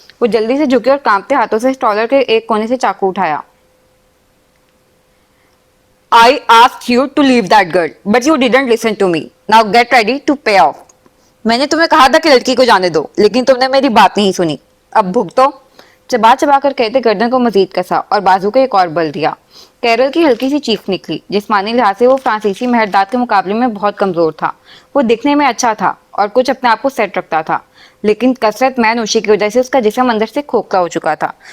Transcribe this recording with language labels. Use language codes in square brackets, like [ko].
[ur] وہ جلدی سے جھکے اور کانپتے ہاتھوں سے اسٹالر کے ایک کونے سے چاقو اٹھایا. [en] I asked you to leave that girl, but you didn't listen to me. Now get ready to pay off. [ur] میں نے تمہیں کہا تھا کہ لڑکی کو جانے دو لیکن تم نے میری بات نہیں سنی. اب بھگتو. چبا چبا کر کہتے گردن کو مزید کسا اور بازو کو ایک اور بل دیا. کیرل کی ہلکی سی چیخ نکلی. جسمانی لحاظ سے وہ فرانسیسی مہرداد کے مقابلے میں بہت کمزور تھا. وہ دکھنے میں اچھا تھا اور کچھ اپنے آپ کو سیٹ رکھتا تھا لیکن کثرت میں نوشی کی وجہ سے اس کا جسم اندر سے کھوکھلا ہو چکا تھا.